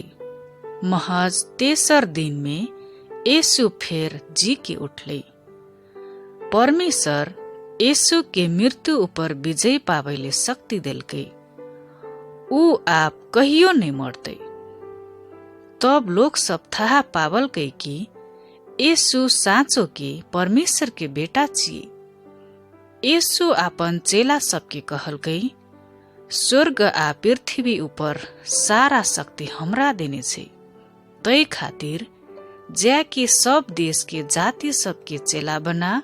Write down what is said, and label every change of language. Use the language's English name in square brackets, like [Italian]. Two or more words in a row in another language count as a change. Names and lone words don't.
[Maithili] महज तेसर दिन में यीशु फेर जी के उठलै। परमेश्वर यीशु के मृत्यु ऊपर विजय पावैले शक्ति दिलकै। ऊ आप कहियो नहीं मरतै। तब लोग सब थाहा पावलकै कि यीशु साँचो के परमेश्वर के बेटा छिए। यीशु आपन चेला सबके कहलकै, स्वर्ग आ पृथ्वी ऊपर सारा शक्ति हमरा देने छै। तै खातिर ज्या के सब देश के जाति सबके चेला बना।